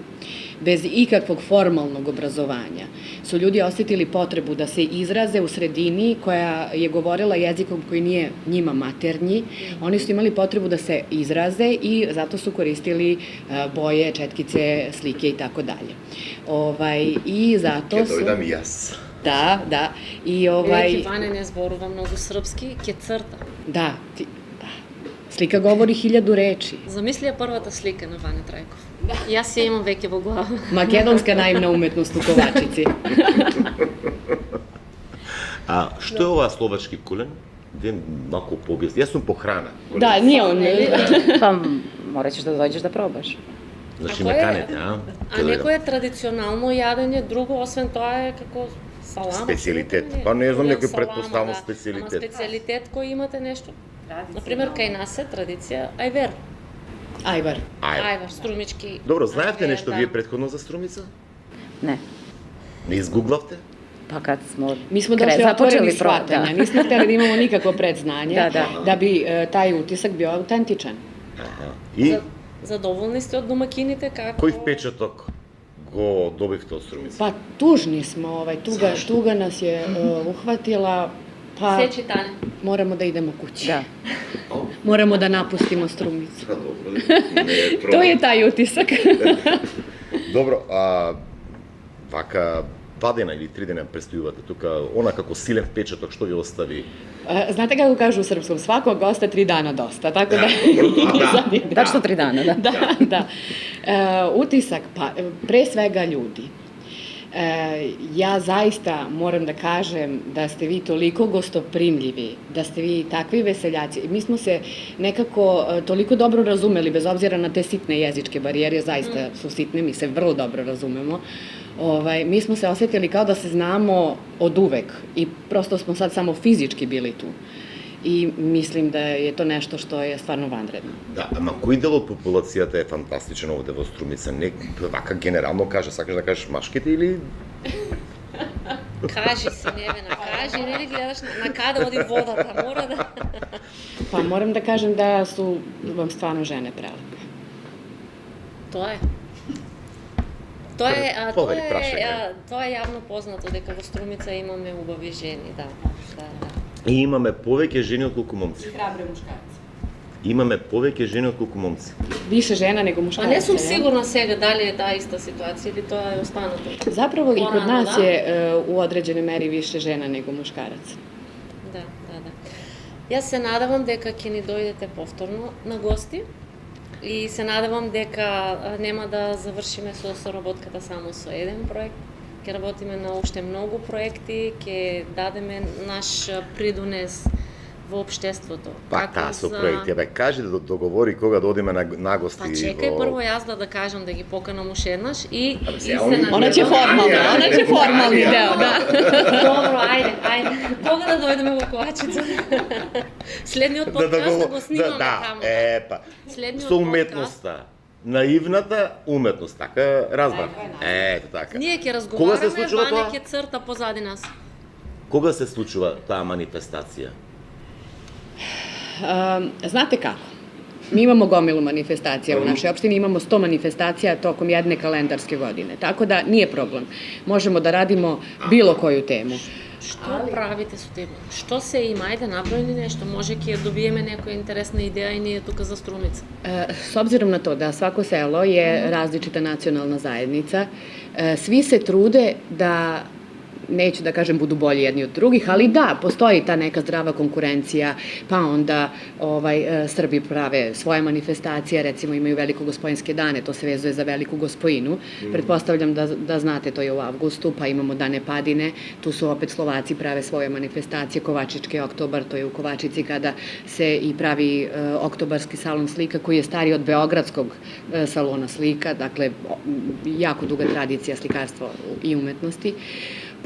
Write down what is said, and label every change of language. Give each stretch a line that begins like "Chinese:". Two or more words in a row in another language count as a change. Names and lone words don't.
Serbian: Bez ikakvog formalnog obrazovanja su ljudi osjetili potrebu da se izraze u sredini koja je govorila jezikom koji nije njima maternji. Oni su imali potrebu da se izraze i zato su koristili boje, četkice, slike i tako dalje. I zato su...
Macedonian: Ќе дојдам и јас.
Serbian: Da. I
Macedonian: Некој Ване не зборува многу српски, ќе црта.
Serbian: Da. Slika govori 1000 reči.
Macedonian: Замисли ја првата слика на Ване Трајков. Јас ја имам веќе во глава.
Serbian: Makedonska naivna umetnost u Kovačici.
Macedonian: А што е ова словачки кулен? Ден малку пообјасни. Јас сум по храна.
Serbian: Da, nije on. Pa morat ćeš da dođeš da probaš.
Macedonian: Значи А ме кој е- канете, а? А некој е традиционално јадење, друго освен тоа е како салама. Специјалитет. Не, Па не знам, не, некој салама, претпоставам да. специјалитет. Ама специјалитет кој имате нешто? Например, кај нас е традиција ајвер.
Serbian: Ajvar.
Macedonian: Ајвер, струмички. Добро, знаевте ајвер, нешто да. вие претходно за Струмица?
Serbian: Ne.
Macedonian: Не изгуглавте?
Serbian: Pa kad smo Mi smo došli otvoreni započeli shvatanja, nismo hteli da imamo nikakvo predznanje, Da. bi taj utisak bio autentičan.
Macedonian: Аха. И Задоволни сте од домакините како? кој впечаток го добивте од Струмица?
Serbian: Pa tužni smo, tuga nas je uhvatila, pa
Macedonian: Се читане.
Serbian: moramo da idemo kući. Da. Moramo da napustimo Strumicu.
Macedonian: Добро, не е
Serbian: To
Macedonian: проблем.
Serbian: je taj utisak.
Macedonian: Добро, вака 2 дена или 3 дена престојувате тука, она како силен впечаток што ви остави?
Serbian: Znate kako kažu u srpskom, svakog gosta 3 dana dosta, tako da... Tačno 3 dana, da. Da. Utisak, pa pre svega ljudi. Ja zaista moram da kažem da ste vi toliko gostoprimljivi, da ste vi takvi veseljaci. Mi smo se nekako toliko dobro razumeli, bez obzira na te sitne jezičke barijere, zaista su sitne, mi se vrlo dobro razumemo. Mi smo se osjetili kao da se znamo od uvek i prosto smo sad samo fizički bili tu. I mislim da je to nešto što je stvarno vanredno.
Macedonian: Да, ама кој дел од популацијата е фантастичен овде во Струмица? Не, вака генерално кажа, сакаш да кажеш машките или... Кажи се, Невена, кажи, не ли гледаш на каде оди водата, мора да...
Serbian: Pa moram da kažem da su vam stvarno žene prelepe.
Macedonian: Тоа е. Тоа е, Повели прашање. тоа е јавно познато дека во Струмица имаме убави жени, да. И имаме повеќе жени отколку момци.
Serbian: Hrabre muškarci.
Macedonian: Имаме повеќе жени отколку момци.
Serbian: Više žena nego
Macedonian: Па
Serbian: muškaraca.
Macedonian: не сум
Serbian: ne?
Macedonian: сигурна сега дали е таа иста ситуација или тоа е останато.
Serbian: Zapravo i kod
Macedonian: Порано,
Serbian: nas da? je u određenoj meri više žena nego muškaraca.
Macedonian: Да. Јас се надевам дека ќе ни дојдете повторно на гости и се надевам дека нема да завршиме со соработката само со еден проект. Ќе работиме на уште многу проекти, ќе дадеме наш придонес во општеството. Па таа со проекти, бе, кажи да договори кога да одиме на гости. Па чекај прво јас да кажам да ги поканам уште еднаш и се
Serbian: Ona će formalni deo, da.
Macedonian: Добро, ајде. Кога да дојдеме во Ковачица? Следниот подкаст да го снимаме таму. Па. Следниот Со уметноста. Наивната уметност, така разбрав. Ето така. Ние ќе Кога се разговараме, случува Ване тоа? ќе црта позади нас. Кога се случува таа манифестација?
Serbian: Znate kako? Mi imamo gomilu manifestacija u našoj opštini, imamo 100 manifestacija tokom jedne kalendarske godine, tako da nije problem. Možemo da radimo bilo koju temu.
Macedonian: Што правите со тебе? Што се има? Ајде, направи нешто. Може ќе добиеме некоја интересна идеја и ние тука за Струмица.
Serbian: S obzirom na to da svako selo je različita nacionalna zajednica, svi se trude da, neću da kažem budu bolji jedni od drugih, ali da, postoji ta neka zdrava konkurencija, pa onda Srbi prave svoje manifestacije, recimo imaju Veliko gospojinske dane, to se vezuje za Veliku gospojinu, pretpostavljam da znate, to je u avgustu, pa imamo Dane Padine, tu su opet Slovaci prave svoje manifestacije, Kovačički oktobar, to je u Kovačici kada se i pravi oktobarski salon slika koji je stariji od Beogradskog salona slika, dakle jako duga tradicija slikarstva i umetnosti.